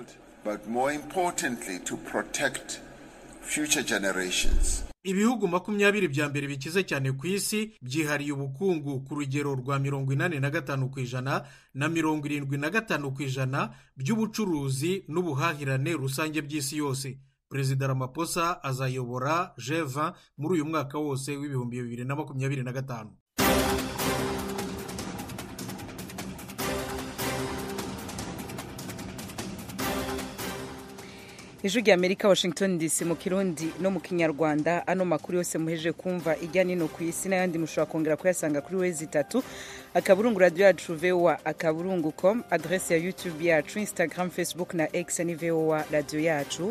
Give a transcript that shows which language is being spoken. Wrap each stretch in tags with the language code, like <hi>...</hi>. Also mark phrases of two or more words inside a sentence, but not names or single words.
<rw>Ibihugu 20 bya mbere bikize cyane ku isi byihariye ubukungu ku rugero rwa 85% na 75% by'ubucuruzi n'ubuhahirane rusange by'isi yose. Perezida Ramaphosa azayobora G20 muri uyu mwaka wose w'ibihumbi 2025. Ijwi ry'Amerika Washington DC mu Kirundi no mu Kinyarwanda.</rw> <rn>Ano makuru yose muheje kumva ijya nino ku isi n'ayandi mushobora kongera kuyasanga kuri wezi3 akaburungu radio yacu voa.com, adresse ya YouTube yacu, Instagram, Facebook na X ni voa radio yacu.</rn>